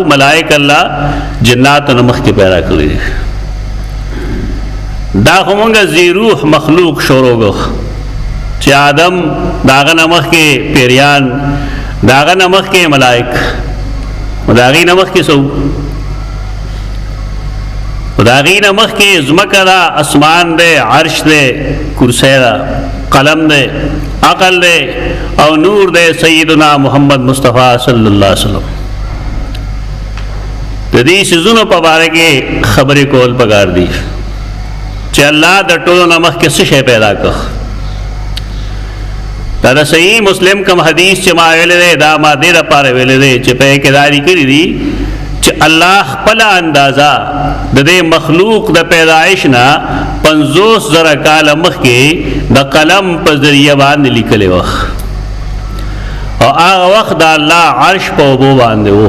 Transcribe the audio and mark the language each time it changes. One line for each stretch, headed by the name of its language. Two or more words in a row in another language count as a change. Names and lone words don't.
Pashto: ملائک الله جناتو نه مخکې پیدا کړي. دا خو مونږه ذی روح مخلوق شروع کړو چې آدم د هغه نه مخکې پیریان، د هغه نه مخکې ملائک، د هغې نه مخکې څه د هغې نه مخکې ځمکه ده، اسمان دی، عرش دی، کرسی ده، قلم دی، عقل دی او نور دی سیدنا محمد مصطفیٰ
Arabic: صلی اللہ علیہ وسلم.
Pashto: د دې څیزونو په باره کې خبرې کول پکار دي چې الله د ټولو نه مخکې څه شی پیدا کړ. دا د صحیح مسلم کوم حدیث چې ما ویلی دی دا ما دې دپاره ویلی دی چې په یې کې دا لیکلي دي چې الله خپله اندازه د دې مخلوق د پیدایش نه 50,000 کاله مخکې د قلم په ذریعه باندې لیکلی وه او هغه وخت د الله عرش په اوبو باندې و.